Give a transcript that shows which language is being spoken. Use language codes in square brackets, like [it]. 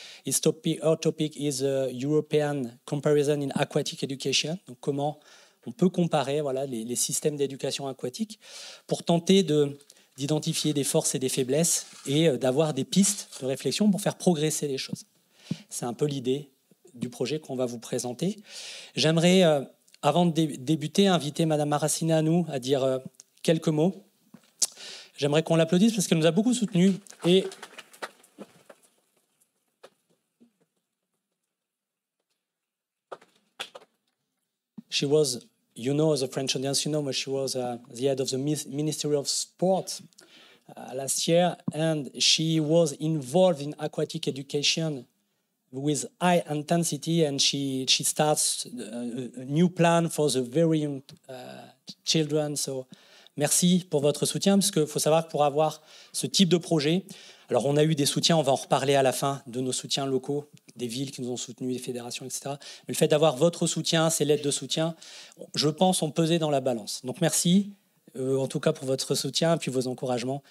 [en] Her topic is European comparison in aquatic education, [fr] donc comment on peut comparer les systèmes d'éducation aquatique pour tenter d'identifier des forces et des faiblesses et d'avoir des pistes de réflexion pour faire progresser les choses. C'est un peu l'idée du projet qu'on va vous présenter. J'aimerais, avant de débuter, inviter Madame Maracineanu à dire quelques mots. J'aimerais qu'on l'applaudisse parce qu'elle nous a beaucoup soutenus. [en] Et she was, you know, as a French audience, you know, but she was the head of the Ministry of Sport last year, and she was involved in aquatic education with high intensity, and she starts a new plan for the very young children. So [fr] Merci pour votre soutien, parce qu'il faut savoir que pour avoir ce type de projet, alors on a eu des soutiens, on va en reparler à la fin, de nos soutiens locaux, des villes qui nous ont soutenus, des fédérations, etc. Mais le fait d'avoir votre soutien, ces lettres de soutien, je pense, ont pesé dans la balance. Donc merci, en tout cas pour votre soutien et puis vos encouragements.